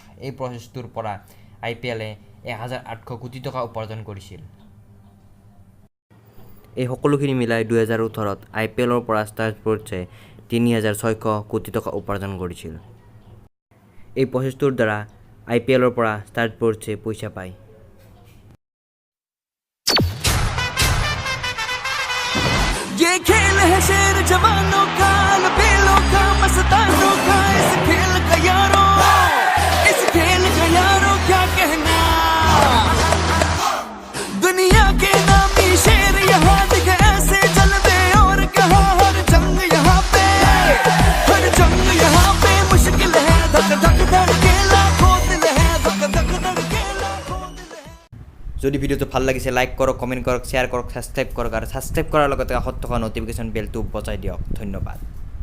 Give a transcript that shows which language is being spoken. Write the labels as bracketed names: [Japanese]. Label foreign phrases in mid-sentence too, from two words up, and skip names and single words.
[Assamese] এই প্ৰচেছটোৰ পৰা আইপিএলে 1,800 কোটি টকা উপাৰ্জন কৰিছিল। এই সকলোখিনি মিলাই 2018ত আইপিএলৰ পৰা ষ্টাৰ স্পৰ্টছে 3,600 কোটি টকা উপাৰ্জন কৰিছিল। এই প্ৰচেছটোৰ দ্বাৰা আইপিএলৰ পৰা ষ্টাৰ স্পৰ্টছে পইচা পায়। [Hindi] ये खेल है शेर जवानों का, लबेलों का, मस्तानों का, इस खेल का यारों क्या कहना। दुनिया के नामी शेर यहाँ दिखे ऐसे जलवे, और कहा हर जंग यहाँ पे मुश्किल है, धक धक धड़के लाखों दिल है, धक धक धड़के लाखों दिल है। [Assamese] যদি ভিডিঅ'টো ভাল লাগিছে লাইক কৰক, কমেণ্ট কৰক, শ্বেয়াৰ কৰক, ছাবস্ক্ৰাইব কৰক আৰু ছাবস্ক্ৰাইব কৰাৰ লগতে কাষত থকা ন'টিফিকেশ্যন বেলটো বজাই দিয়ক। ধন্যবাদ।